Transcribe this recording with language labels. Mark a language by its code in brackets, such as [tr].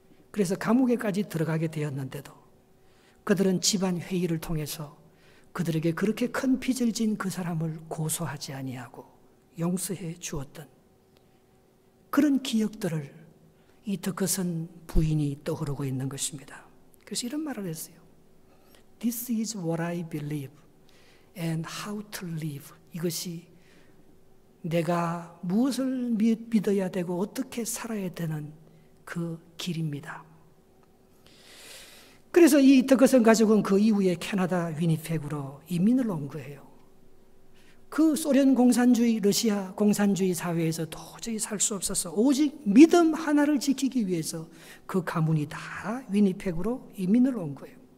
[ko] 그래서 감옥에까지 들어가게 되었는데도 그들은 집안 회의를 통해서 그들에게 그렇게 큰 빚을 진 그 사람을 고소하지 아니하고 용서해 주었던 그런 기억들을 이 더커슨 부인이 떠오르고 있는 것입니다. 그래서 이런 말을 했어요. [en] This is what I believe and how to live. [ko] 이것이 내가 무엇을 믿어야 되고 어떻게 살아야 되는 그 길입니다. 그래서 이 더커슨 가족은 그 이후에 캐나다 위니펙으로 이민을 온 거예요. 그 소련 공산주의, 러시아 공산주의 사회에서 도저히 살 수 없어서 오직 믿음 하나를 지키기 위해서 그 가문이 다 위니펙으로 이민을 온 거예요.